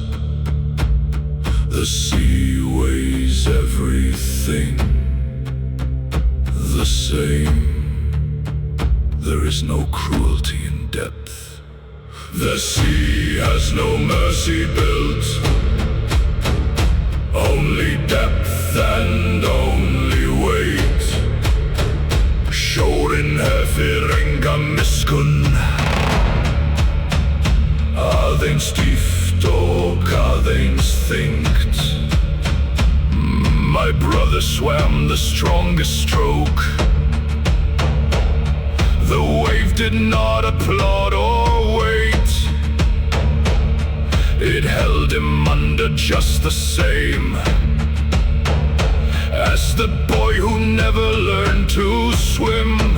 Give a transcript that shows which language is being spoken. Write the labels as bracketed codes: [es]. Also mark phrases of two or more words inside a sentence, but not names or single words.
[en] The sea weighs everything the same. There is no cruelty in depth. The sea has no mercy built, only depth and only weight. [is] Sjórinn hefur enga miskunn, aðeins dýpt og aðeins þyngt. [en] My brother swam the strongest stroke. The wave did not applaud or wait. It held him under just the same as the boy who never learned to swim.